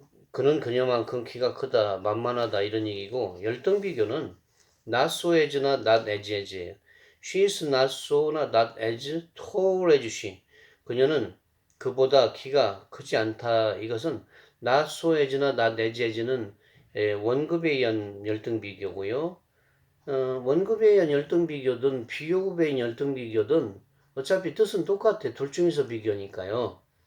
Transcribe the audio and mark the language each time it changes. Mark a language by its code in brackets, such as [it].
[ko] 그는 그녀만큼 키가 크다, 만만하다 이런 얘기고 열등비교는 not so as나 not as as예요. [en] She is not so나 not as tall as she. [ko] 그녀는 그보다 키가 크지 않다. 이것은 not so as나 not as as는 원급에 의한 열등비교고요. 원급에 의한 열등비교든 비교급에 의한 열등비교든 어차피 뜻은 똑같아. 둘 중에서 비교니까요.